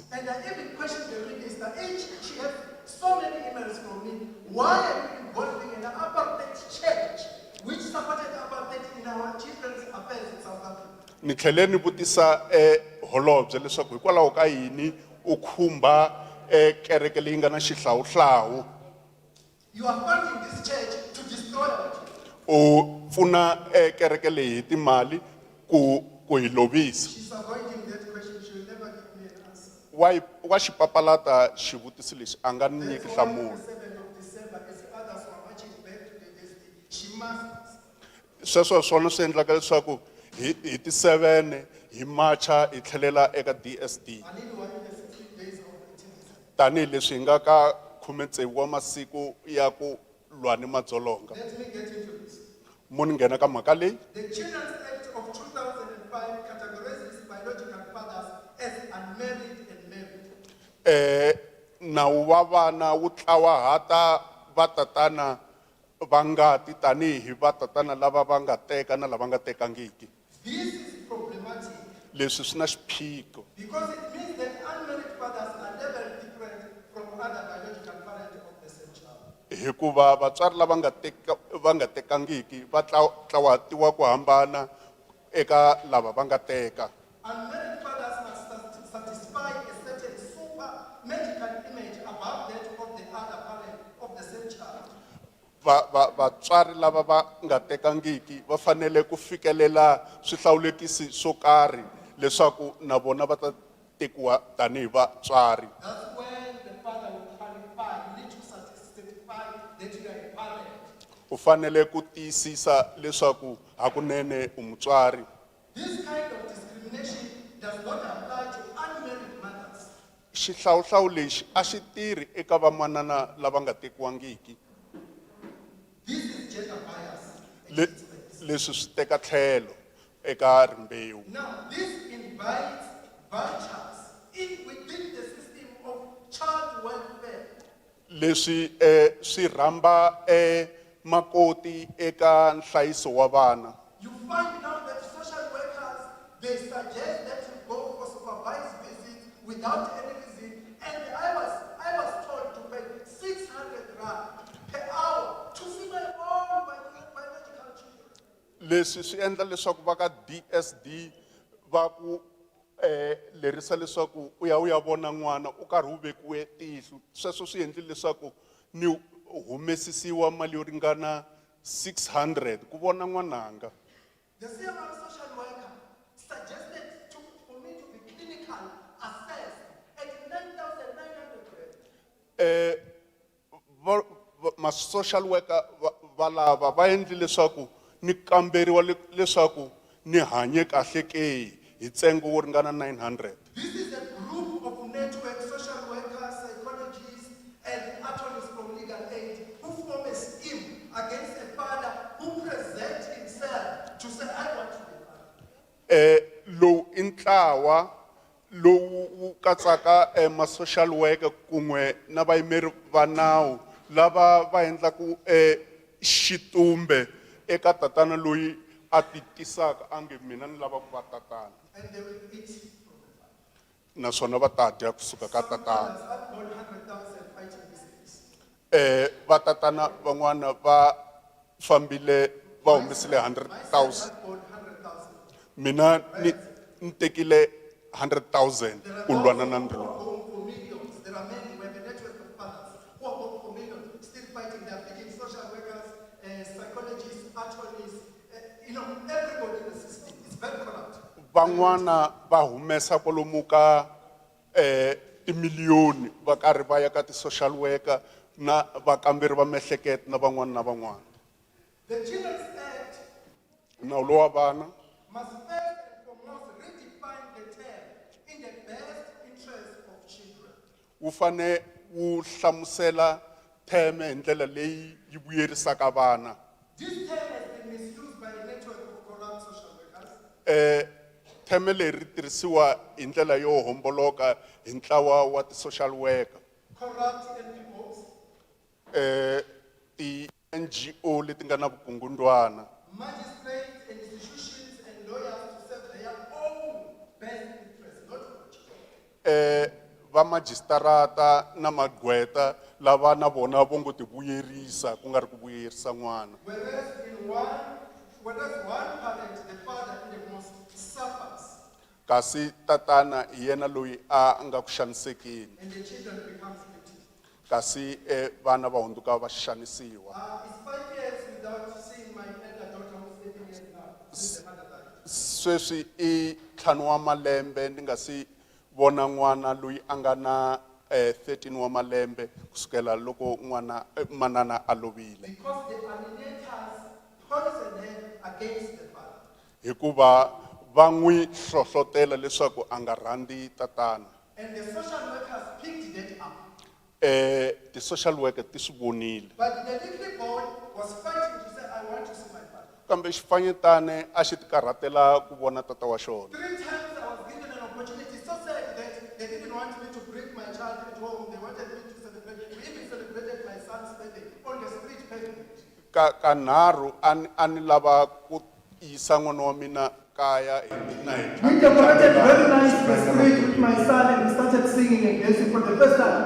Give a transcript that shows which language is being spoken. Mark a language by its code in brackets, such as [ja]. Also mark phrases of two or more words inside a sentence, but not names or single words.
[en] And I even questioned the minister, she has so many emails from me, why are you involving an apartheid church which supported apartheid in our children's affairs in South Africa? [ts] Ni tlhele ni vutisa holobye leswaku hikwalaho ka yini u khumba kereke leyi nga na xihlawuhlawu. [en] You are funding this church to destroy our church. [ts] U pfuna kereke leyi hi timali ku hi lovisa. [en] She's avoiding that question, she'll never give me an answer. [ts] Wa xi papalata xivutiso lexi a nga ni nyiki [en] That's why on [ts] nhlamulo. [en] the 7th of December, as others were marching back to the DSD, she must. [ts] Sweswo swona swi endlaka leswaku hi ti 7 hi marcha hi tlhelela eka DSD. [en] I need one in the 15 days of activism. [ts] Tanihileswi hi nga ka 16 wa masiku ya ku lwa ni madzolonga. [en] Let me get into this. [ts] Mo ni nghena ka mhaka leyi. [en] The Children's Act of 2005 categorizes biological fathers as unmarried and married. [ts] Nawu wa vana wu tlawahata vatatana va ngati tanihi vatatana lava va nga teka na lava nga tekangiki. [en] This is problematic [ts] Leswi swi na xiphiqo [en] because it means that unmarried fathers are never different from other biological parents of the same child. [ts] hikuva vatswari lava va nga tekangiki va tlawahatiwa ku hambana eka lava va nga teka. [en] Unmarried fathers must satisfy a certain super medical image above that of the other parent of the same child. [ts] Vatswari lava va nga tekangiki va fanele ku fikelela swihlawulekisi swo karhi leswaku na vona va ta tekiwa tanihi vatswari. [en] That's when the father will qualify. You need to certify that you are a parent. [ts] U fanele ku tiyisisa leswaku hakunene u mutswari. [en] This kind of discrimination does not apply to unmarried mothers. [ts] Xihlawuhlawu lexi a xi tirhi eka vamanana lava nga tekiwangiki. [en] This is gender bias. [ts] Leswi swi teka tlhelo eka rimbewu. [en] Now, this invites vultures within the system of child welfare. [ts] Leswi swi rhamba makoti eka nhlayiso wa vana. [en] You find now that social workers, they suggest that you go for supervised visits without any reason. And I was told to pay 600 rand per hour to see my own biological children. [ts] Leswi swi endla leswaku va ka DSD va ku lerisa leswaku u ya vona n'wana u karhi u vekiwe tihlo. Sweswo swi endli leswaku ni humesisiwa mali yo ringana 600 ku vona n'wananga. [en] The same social worker suggested for me to be clinical assessed at 9,900 rand. [ts] Ma [en] social worker [ts] va lava va endli leswaku ni kamberiwa leswaku ni hanye kahle ke hi ntsengo wo ringana 900. [en] This is a group of network social workers, psychologists, and attorneys from legal aid who form a scheme against a father who presents himself to say, I want to be a father. [ts] Lowu i ntlawa lowu katsaka ma [en] social worker [ts] kun'we na vayimeri va nawu lava va endlaku xitumbe eka tatana loyi a ti tisaka ange mina ni lava ku va tatana. [en] And they will eat from the father. [ts] Naswona va ta dya kusuka ka [en] Some [ts] tatana. [en] fathers have won 100,000 fighting this case. [ts] Va tatana van'wana va fambile va humesile 100,000. [en] I've won 100,000. [ts] Mina ni tekile 100,000 ku lwana na ndlwa. [en] Home for millions. There are many. We have a network of fathers who are home for millions, still fighting. They are taking social workers, psychologists, attorneys, everybody in the system. It's very corrupt. [ts] Van'wana va humesa kwalomu ka timiliyoni va karhi va ya ka ti [en] social worker [ts] na vakamberi va miehleketo na van'wana na van'wana. [en] The Children's Act [ts] Nawu lowu wa vana [en] must first and foremost redefine the term in the best interest of children. [ts] wu fane wu hlamusela theme hi ndlela leyi yi vuyerisaka vana. [en] This term has been misused by a network of corrupt social workers. [ts] Theme leri tirhisiwa hi ndlela yo homboloka hi ntlawa wa ti [en] social worker. Corrupt NPOs, [ts] Ti NGO leti nga na vukungundwana. [en] magistrates and institutions and lawyers to serve their own best interests, not for children. [ts] Va magistrata na magqweta lava na vona vo ngo ti vuyerisa ku nga ri ku vuyerisa n'wana. [en] Whereas one parent, the father, in the most suffers, [ts] Kasi tatana hi yena loyi a nga ku xanisekeni. [en] and the children becomes victims. [ts] Kasi vana va hundzuka va xanisiwa. [en] It's 5 years without seeing my elder daughter who's 18 years now, since the mother died. [ts] Sweswi I ntlhanu wa malembe ndi nga si vona n'wana loyi a nga na 13 wa malembe kusukela loko n'wana manana a lovile. [en] Because the alienators poison her against the father. [ts] Hikuva va n'wi hlohlotela leswaku a nga rhandzi tatana. [en] And the social workers picked that up. [ts] Ti [en] social worker [ts] ti swi vonile. [en] But the little boy was fighting to say, I want to see my father. [ts] Kambe xifanyetane a xi ti karhatela ku vona tata wa xona. [en] 3 times I was given an opportunity, so sad that they didn't want me to bring my child at home. They wanted me to celebrate. We even celebrated my son's birthday on the street pavement. [ts] Ka nharhu a ni lava ku yisa n'wana wa mina kaya hi na hi [en] We decorated very nice the street with my son and we started singing and dancing for the first time.